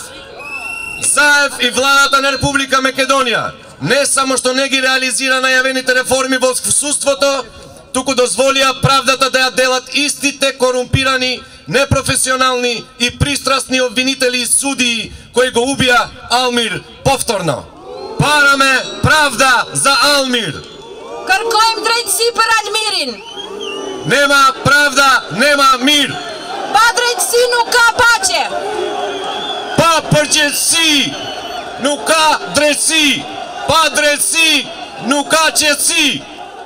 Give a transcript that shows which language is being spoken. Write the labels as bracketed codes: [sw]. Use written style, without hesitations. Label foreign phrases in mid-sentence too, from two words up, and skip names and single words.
[mk] Заев и владата на Република Македонија не само што не ги реализира најавените реформи во судството, туку дозволија правдата да ја делат истите корумпирани, непрофесионални и пристрастни обвинители и судии кои го убија Алмир повторно. Бараме правда за Алмир. [sq] Kërkojmë drejtësi për Almirin. [mk] Нема правда, нема мир. [sq] Pa drejtësi nuk ka paqe. Pa përgjegjësi nuk ka drejtësi. Pa drejtësi nuk ka qetësi.